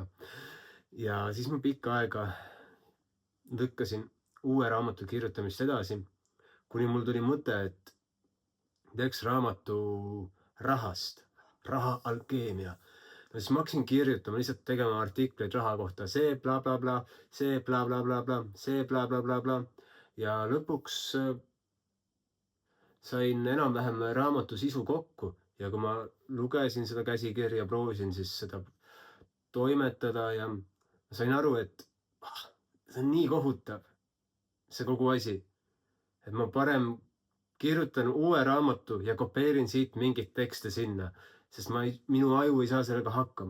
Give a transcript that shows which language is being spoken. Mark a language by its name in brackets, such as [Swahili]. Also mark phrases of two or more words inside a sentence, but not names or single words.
[Estonian] Ja siis ma pikka aega lükkasin uue raamatu kirjutamist edasi, kuni mul tuli mõte, et teeks raamatu rahast, raha alkeemia. No siis ma hakkasin kirjutama, lihtsalt tegema artikleid raha kohta, see bla bla bla, see bla bla bla bla, see bla bla bla bla. Ja lõpuks sain enam-vähem raamatu sisu kokku ja kui ma lugesin seda käsikirja, proovisin siis seda toimetada ja sain aru, et see on nii kohutav, see kogu asi, et ma parem kirjutan uue raamatu ja kopeerin siit mingit tekste sinna, sest minu aju ei saa sellega hakkama.